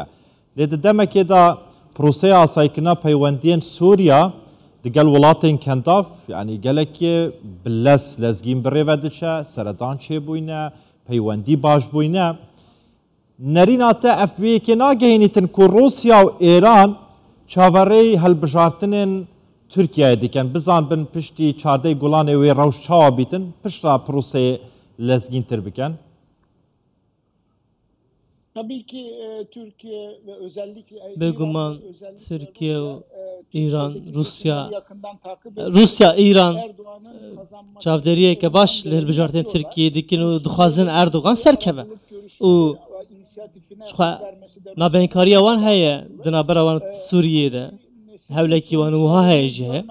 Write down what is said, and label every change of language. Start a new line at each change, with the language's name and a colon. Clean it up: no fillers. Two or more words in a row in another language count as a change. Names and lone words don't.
Kurdish: Lê di demekê da proseya asayîkirina peywendiyên Sûriya digel welatên kendav yani gelekî bi lez lezgîn bi rêve diçe, seredan çêbûyne, peywendî baş bûyne. Nerîna te ev vê yekê nagehînîtin ku Rusya û Êran çavereyê hilbijartinên Tirkiyeyê dikin. Bizan bin piştî çardeyê Gulanê wê rewş çawa bîtin, pişta proseyê lezgîntir bikin.
Turkish: Tabii ki Türkiye ve özellikle
Kurdish: Bêguman Tirkiye û İran, Rusya, İran çavderiyeke baş li hilbijartên Tirkiyeyê dikin û dixwazin Erdogan serkeve. û nabenkariya wan heye di navbera wan Sûriyê de hewlekî wan wiha heye jî heye.